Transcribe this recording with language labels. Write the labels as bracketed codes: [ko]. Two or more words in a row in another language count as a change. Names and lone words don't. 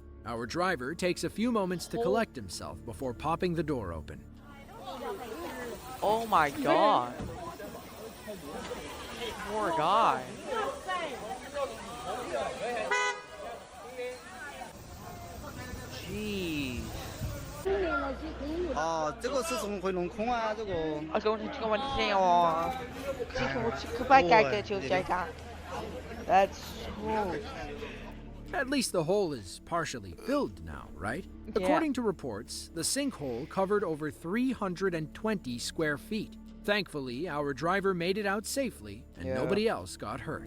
[en] Our driver takes a few moments to collect himself before popping the door open. Oh my god. Poor guy. Jeez. [zh] 啊，这个是怎么回龙空啊？这个。 [ko] 아, 잠깐만요. 급하게 할게요, 지금 제가. [en] That's so... At least the hole is partially filled now, right? Yeah. According to reports, the sinkhole covered over 320 square feet. Thankfully, our driver made it out safely, and Yeah. nobody else got hurt.